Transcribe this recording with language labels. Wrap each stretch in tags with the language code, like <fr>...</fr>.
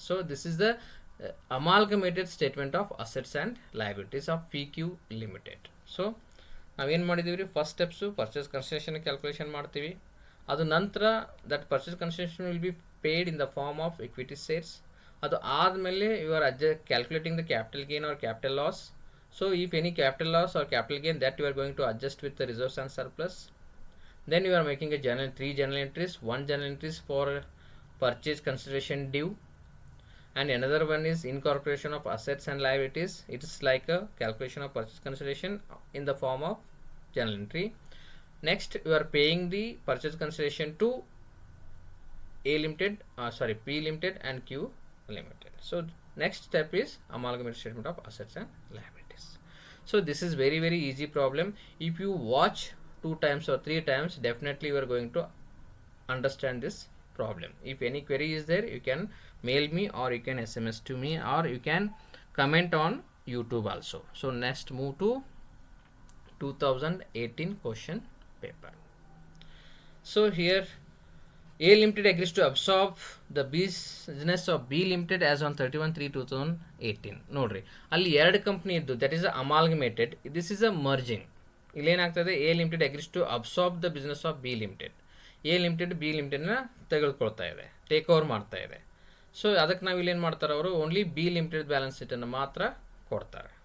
<en>So this is the amalgamated statement of assets and liabilities of P Q limited.</en> <kn>So ನಾವೇನು ಮಾಡಿದ್ದೀವಿ ರೀ, first steps purchase consideration calculation ಮಾಡ್ತೀವಿ. ಅದು ನಂತರ</kn> <en>That purchase consideration will be paid in the form of equity shares.</en> <kn>ಅದು ಆದಮೇಲೆ</kn> <en>You are calculating the capital gain or capital loss. So if any capital loss or capital gain, that you are going to adjust with the reserves and surplus. Then you are making a three journal entries. One journal entries for purchase consideration due, and another one is incorporation of assets and liabilities. It is like a calculation of purchase consideration in the form of journal entry. Next, you are paying the purchase consideration to P Limited and Q Limited. So next step is amalgamated statement of assets and liabilities. So this is very very easy problem. If you watch 2 times or 3 times, definitely you are going to understand this problem. If any query is there, you can mail me or you can SMS to me or you can comment on YouTube also. So next move to 2018 question paper. So here A Limited agrees to absorb the business of B Limited as on 31/3/2018.</en> <kn>ನೋಡ್ರಿ, ಅಲ್ಲಿ ಎರಡು company ಇದ್ದು,</kn> <en>That is amalgamated, this is a merging. ಇಲ್ಲೇನಾಗ್ತದೆ, A limited agrees to absorb the business of B limited.</en> <kn>A limited B ಲಿಮಿಟೆಡ್ನ ತೆಗೆದುಕೊಳ್ತಾ ಇದೆ, take over ಮಾಡ್ತಾ ಇದೆ. So ಅದಕ್ಕೆ ನಾವು ಇಲ್ಲೇನು ಮಾಡ್ತಾರೆ, ಅವರು ಓನ್ಲಿ ಬಿ ಲಿಮಿಟೆಡ್ ಬ್ಯಾಲೆನ್ಸ್ ಶೀಟನ್ನು ಮಾತ್ರ ಕೊಡ್ತಾರೆ.</kn>